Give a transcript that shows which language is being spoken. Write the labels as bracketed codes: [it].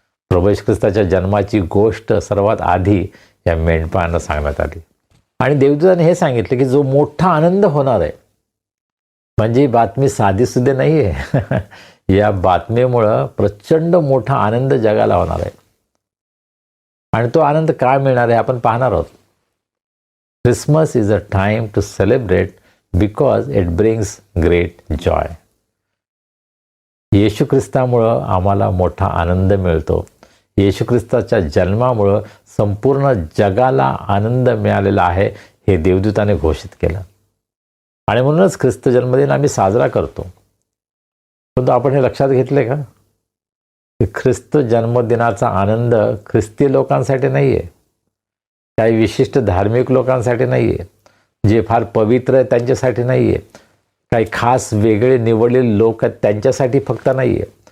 [mr] प्रभू येशू ख्रिस्ताच्या जन्माची गोष्ट सर्वात आधी या मेंढपाळांना सांगण्यात आली. आणि देवदूताने हे सांगितलं की जो मोठा आनंद होणार आहे, म्हणजे ही बातमी साधीसुद्धा नाही आहे. या बातमीमुळं प्रचंड मोठा आनंद जगाला होणार आहे. आणि तो आनंद काय मिळणार आहे आपण पाहणार आहोत. [en] Christmas is a time to celebrate because it brings great joy. [mr] येशू ख्रिस्तामुळं आम्हाला मोठा आनंद मिळतो. येशू ख्रिस्ताच्या जन्मामुळं संपूर्ण जगाला आनंद मिळालेला आहे हे देवदूताने घोषित केलं. आणि म्हणूनच ख्रिस्त जन्मदिन आम्ही साजरा करतो. परंतु आपण हे लक्षात घेतले का की ख्रिस्त जन्मदिनाचा आनंद ख्रिस्ती लोकांसाठी नाही आहे, काही विशिष्ट धार्मिक लोकांसाठी नाही आहे, जे फार पवित्र आहे त्यांच्यासाठी नाही आहे, काही खास वेगळे निवडलेले लोक आहेत त्यांच्यासाठी फक्त नाही आहे.